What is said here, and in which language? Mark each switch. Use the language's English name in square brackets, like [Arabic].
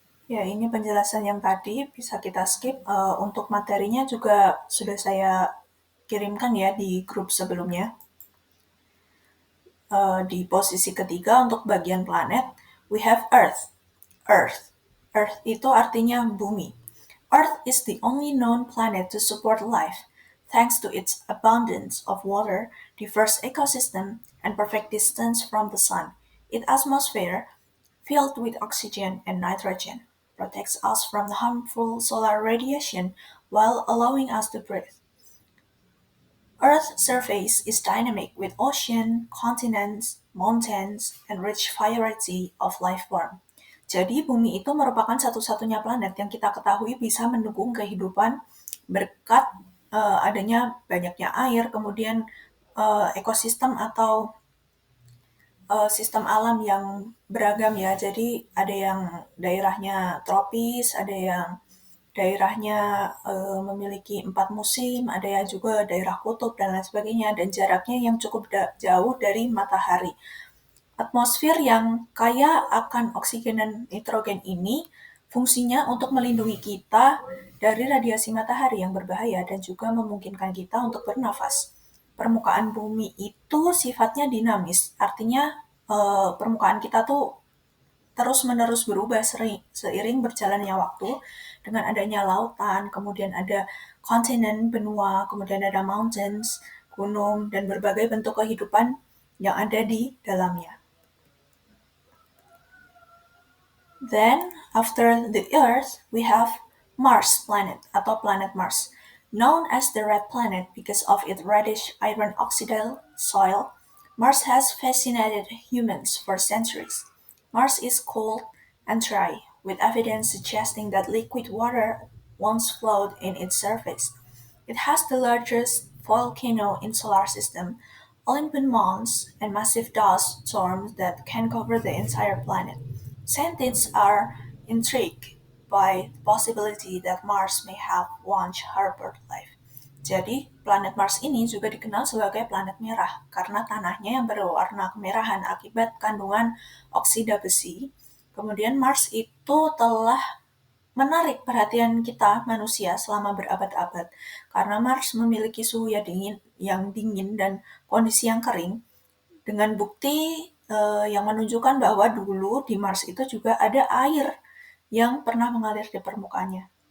[Indonesian] Ya, ini penjelasan yang tadi bisa kita skip. Untuk materinya juga sudah saya kirimkan ya di grup sebelumnya. Di posisi ketiga untuk bagian planet, [English] we have Earth. [Indonesian] Earth. Earth itu artinya bumi. [English] Earth is the only known planet to support life, thanks to its abundance of water, diverse ecosystem, and perfect distance from the sun. Its atmosphere, filled with oxygen and nitrogen, protects us from the harmful solar radiation while allowing us to breathe. Earth's surface is dynamic with ocean, continents, mountains, and rich variety of life form. [Indonesian] Jadi bumi itu merupakan satu-satunya planet yang kita ketahui bisa mendukung kehidupan berkat adanya banyaknya air, kemudian ekosistem atau sistem alam yang beragam ya. Jadi ada yang daerahnya tropis, ada yang daerahnya memiliki 4 musim, ada yang juga daerah kutub dan lain sebagainya, dan jaraknya yang cukup jauh dari matahari. Atmosfer yang kaya akan oksigen dan nitrogen ini fungsinya untuk melindungi kita dari radiasi matahari yang berbahaya dan juga memungkinkan kita untuk bernafas. Permukaan bumi itu sifatnya dinamis, artinya permukaan kita tuh terus-menerus berubah seiring berjalannya waktu dengan adanya lautan, kemudian ada kontinen, benua, kemudian ada mountains, gunung, dan berbagai bentuk kehidupan yang ada di dalamnya. [English] Then, after the Earth, we have Mars planet [Indonesian] atau planet Mars, [English] known as the Red Planet because of its reddish iron oxide soil. Mars has fascinated humans for centuries. Mars is cold and dry, with evidence suggesting that liquid water once flowed in its surface. It has the largest volcano in solar system, Olympian mountains, and massive dust storms that can cover the entire planet. Scientists are intrigued by the possibility that Mars may have once harbored life. [Indonesian] Jadi, planet Mars ini juga dikenal sebagai planet merah karena tanahnya yang berwarna kemerahan akibat kandungan oksida besi. Kemudian Mars itu telah menarik perhatian kita manusia selama berabad-abad karena Mars memiliki suhu yang dingin dan kondisi yang kering, dengan bukti yang menunjukkan bahwa dulu di Mars itu juga ada air yang pernah mengalir di permukaannya.